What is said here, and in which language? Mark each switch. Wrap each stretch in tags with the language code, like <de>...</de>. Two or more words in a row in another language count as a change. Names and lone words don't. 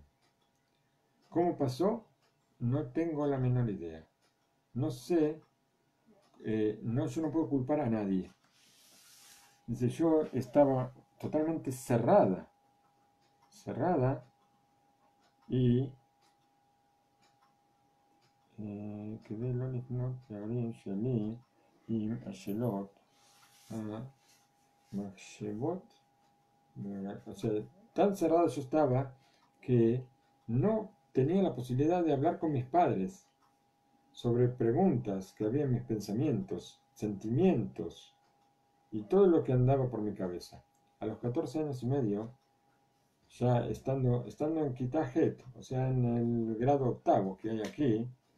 <es>¿Cómo pasó? No tengo la menor idea. No sé, yo no puedo culpar a nadie. Dice, yo estaba totalmente cerrada y</es> <he>כדי לא לפנות להורים שלי עם השאלות המחשבות,</he> <es>o sea, tan cerrado yo estaba que no tenía la posibilidad de hablar con mis padres sobre preguntas que había en mis pensamientos, sentimientos y todo lo que andaba por mi cabeza. A los 14 años y medio, ya estando en Kitajet, o sea, en el grado octavo que hay aquí,</es>